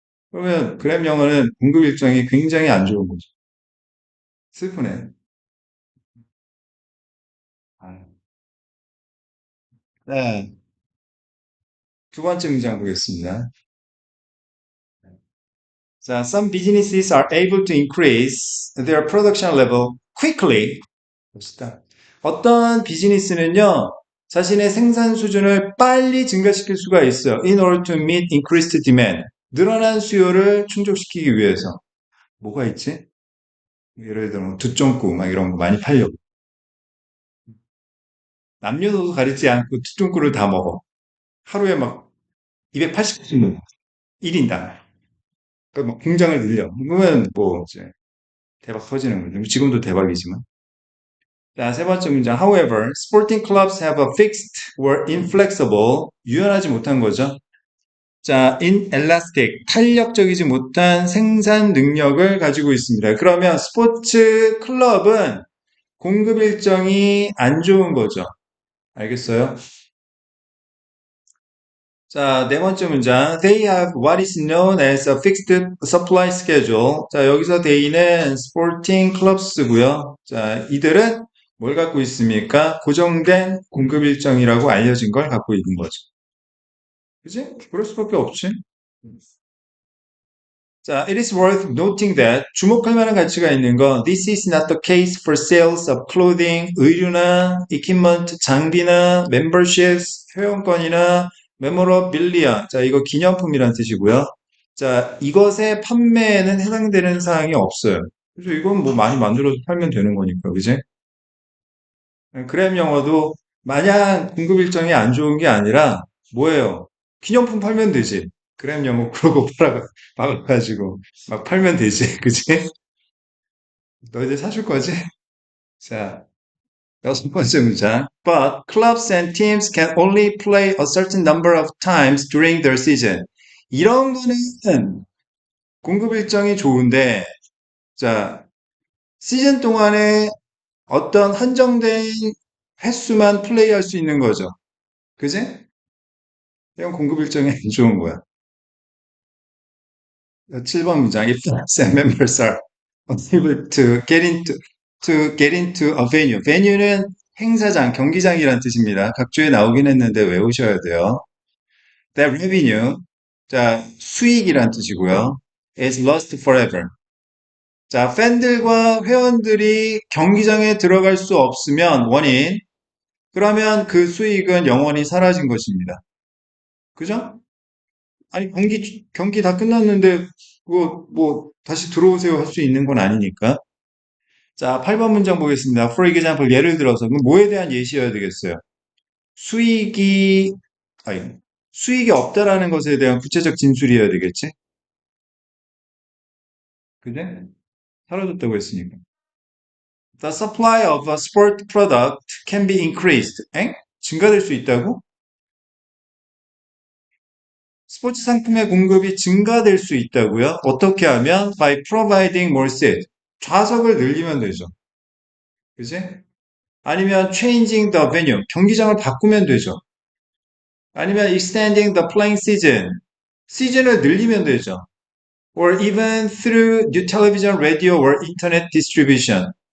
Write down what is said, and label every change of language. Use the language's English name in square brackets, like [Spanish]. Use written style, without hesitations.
[Korean] 그러면 그램 영어는 공급 일정이 굉장히 안 좋은 거죠. 슬프네. 아, 네. 두 번째 문장 보겠습니다. [English] 자, some businesses are able to increase their production level quickly. [Korean] 봅시다. 어떤 비즈니스는요, 자신의 생산 수준을 빨리 증가시킬 수가 있어요. [English] In order to meet increased demand. [Korean] 늘어난 수요를 충족시키기 위해서. 뭐가 있지? 예를 들어, 두쫑구, 막 이런 거 많이 팔려고. 남녀노소 가리지 않고 두쫑구를 다 먹어. 하루에 막 280씩 먹어. 1인당. 그러니까 막 공장을 늘려. 그러면 뭐, 이제 대박 터지는 거죠. 지금도 대박이지만. 자, 세 번째 문장. [English] However, sporting clubs have a fixed or inflexible, [Korean] 유연하지 못한 거죠. 자, inelastic, 탄력적이지 못한 생산 능력을 가지고 있습니다. 그러면 스포츠 클럽은 공급 일정이 안 좋은 거죠. 알겠어요? 자, 네 번째 문장. [English] They have what is known as a fixed supply schedule. [Korean] 자, 여기서 they는 sporting clubs고요. 자, 이들은 뭘 갖고 있습니까? 고정된 공급 일정이라고 알려진 걸 갖고 있는 거죠. 그지? 그럴 수밖에 없지. [English] 자, it is worth noting that [Korean] 주목할 만한 가치가 있는 건 [English] this is not the case for sales of clothing, [Korean] 의류나 [English] equipment, [Korean] 장비나 [English] memberships, [Korean] 회원권이나 [English] memorabilia. [Korean] 자, 이거 기념품이란 뜻이고요. 자, 이것의 판매에는 해당되는 사항이 없어요. 그래서 이건 뭐 많이 만들어서 팔면 되는 거니까, 그지? 그램 영어도 마냥 공급 일정이 안 좋은 게 아니라 뭐예요? 기념품 팔면 되지. 그램 영어 그러고 박아가지고 막 팔면 되지. 그치? 너희들 사줄 거지? 자, 여섯 번째 문장. [English] But clubs and teams can only play a certain number of times during their season. [Korean] 이런 거는 공급 일정이 좋은데, 자, 시즌 동안에 어떤 한정된 횟수만 플레이할 수 있는 거죠. 그지? 이건 공급 일정이 안 좋은 거야. 7번 문장. [English] If the SAM members are unable to get into a venue. [Korean] venue는 행사장, 경기장이란 뜻입니다. 각주에 나오긴 했는데 외우셔야 돼요. [English] That revenue, [Korean] 자, 수익이란 뜻이고요. [English] is lost forever. [Korean] 자, 팬들과 회원들이 경기장에 들어갈 수 없으면 원인, 그러면 그 수익은 영원히 사라진 것입니다. 그죠? 아니, 경기 다 끝났는데, 그거, 뭐, 다시 들어오세요 할 수 있는 건 아니니까. 자, 8번 문장 보겠습니다. [English] For example, [Korean] 예를 들어서, 그럼 뭐에 대한 예시여야 되겠어요? 수익이, 아니, 수익이 없다라는 것에 대한 구체적 진술이어야 되겠지? 그제? 사라졌다고 했으니까. [English] The supply of a sport product can be increased. [Korean] 엥? 증가될 수 있다고? 스포츠 상품의 공급이 증가될 수 있다고요? 어떻게 하면? [English] By providing more seats. [Korean] 좌석을 늘리면 되죠. 그지? 아니면 [English] changing the venue. [Korean] 경기장을 바꾸면 되죠. 아니면 [English] extending the playing season. [Korean] 시즌을 늘리면 되죠. [English] Or even through new television, radio or internet distribution.